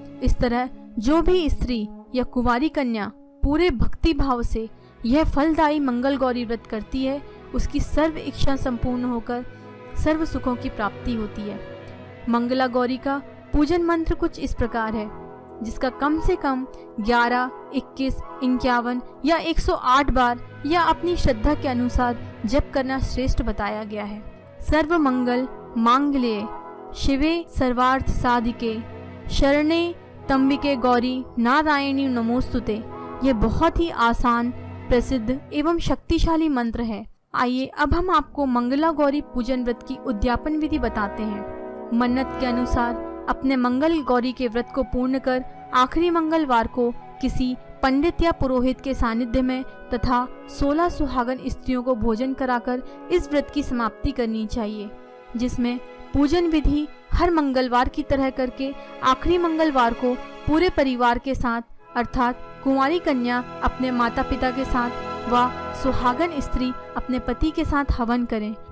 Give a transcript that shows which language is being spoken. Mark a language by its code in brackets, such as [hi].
[hi] इस तरह जो भी स्त्री या कुंवारी कन्या पूरे भक्ति भाव से यह फलदायी मंगल गौरी व्रत करती है, उसकी सर्व इच्छा संपूर्ण होकर सर्व सुखों की प्राप्ति होती है। मंगला गौरी का पूजन मंत्र कुछ इस प्रकार है, जिसका कम से कम 11, 21, 51 या 108 बार या अपनी श्रद्धा के अनुसार जप करना श्रेष्ठ बताया गया है। [sa] सर्व मंगल मांगल्ये शिवे सर्वार्थ साधिके शरणे त्र्यंबके गौरी नारायणी नमोस्तुते। [hi] यह बहुत ही आसान, प्रसिद्ध एवं शक्तिशाली मंत्र है। आइए अब हम आपको मंगला गौरी पूजन व्रत की उद्यापन विधि बताते हैं। मन्नत के अनुसार अपने मंगल गौरी के व्रत को पूर्ण कर आखिरी मंगलवार को किसी पंडित या पुरोहित के सानिध्य में तथा 16 सुहागन स्त्रियों को भोजन कराकर इस व्रत की समाप्ति करनी चाहिए, जिसमें पूजन विधि हर मंगलवार की तरह करके आखिरी मंगलवार को पूरे परिवार के साथ अर्थात कुंवारी कन्या अपने माता पिता के साथ व सुहागन स्त्री अपने पति के साथ हवन करें।